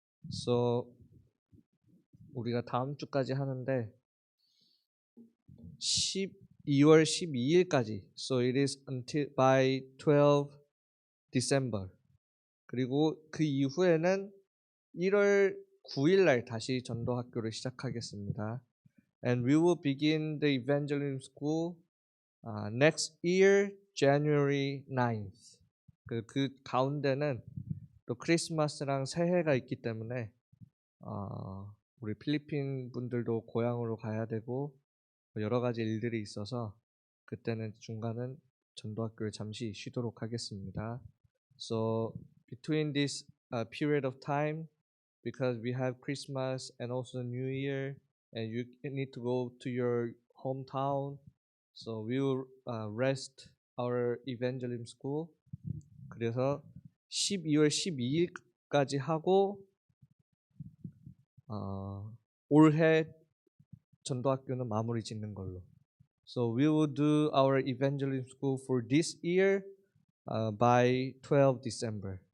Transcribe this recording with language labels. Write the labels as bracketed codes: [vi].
[ko] So 우리가 다음 주까지 하는데 12월 12일까지. [en] So it is until by 12 December. [ko] 그리고 그 이후에는 1월 9일 날 다시 전도 학교를 시작하겠습니다. [en] And we will begin the evangelism school next year January 9th. [ko] 그 가운데는 또 크리스마스랑 새해가 있기 때문에 우리 필리핀 분들도 고향으로 가야 되고 여러 가지 일들이 있어서 그때는 중간은 전도학교를 잠시 쉬도록 하겠습니다. [en] So between this period of time, because we have Christmas and also New Year, and you need to go to your hometown, so we will rest our evangelism school. [ko] 그래서 12월 12일까지 하고 올해 전도학교는 마무리 짓는 걸로. [en] So we will do our evangelism school for this year by 12 December.